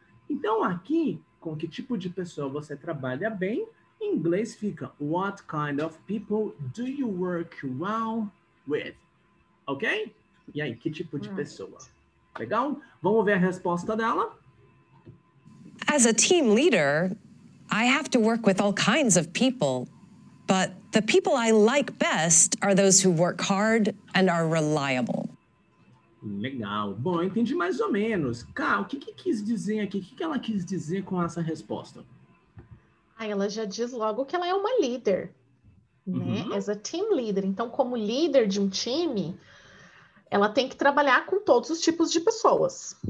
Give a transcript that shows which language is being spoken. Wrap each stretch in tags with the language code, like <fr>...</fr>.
<pt>Então, aqui, com que tipo de pessoa você trabalha bem, em inglês fica</pt> <en>what kind of people do you work well with?</en> <pt>Ok? E aí, que tipo de pessoa? Legal? Vamos ver a resposta dela?</pt> <en>As a team leader, I have to work with all kinds of people. But the people I like best are those who work hard and are reliable.</en> <pt>Legal. Bom, eu entendi mais ou menos. Cá, o que quis dizer aqui? O que ela quis dizer com essa resposta? Ela já diz logo que ela é uma líder, né?</pt> <en>As a team leader.</en> <pt>Então, como líder de um time, ela tem que trabalhar com todos os tipos de pessoas.</pt>